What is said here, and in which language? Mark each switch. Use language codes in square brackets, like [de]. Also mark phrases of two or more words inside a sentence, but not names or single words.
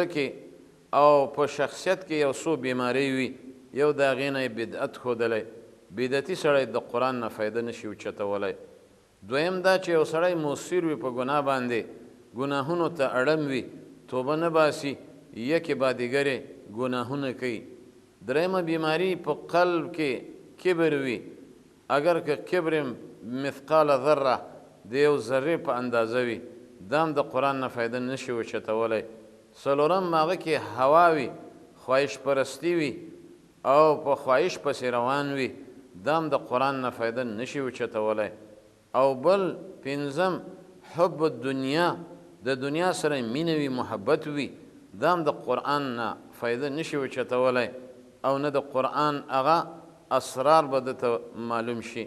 [ps] کې او په شخصیت کې یو څو بیماری وي یو د هغې نه یې بدعت ښودلی بدعتي سړی د قرآن نه فایده نشي اوچتولی دویم دا چې یو سړی مصر وي په ګناه باندې ګناهونو ته اړم وي توبه نه باسي [fa] یکې بادیګرې [ps] ګناهونه کوي دریمه بیماری په قلب کې کبر وي اگر که کبر [ar] مثقال ذره [ps] د یو ذرې په اندازه وي دا هم د قرآن نه فایده نشي اوچتولی څلورم هغه کې هوا وي خواهش پرستی وي او په خواهش پسې روان وي دا هم د قرآن نه فایده نشي اوچتولی او بل پنځم [ar] حب الدنیا [ps] د دنیا سره مینه وي محبت وي دا هم د قرآن نه فایده نشي اوچتولی او نه د قرآن هغه اسرار به دته معلوم شي.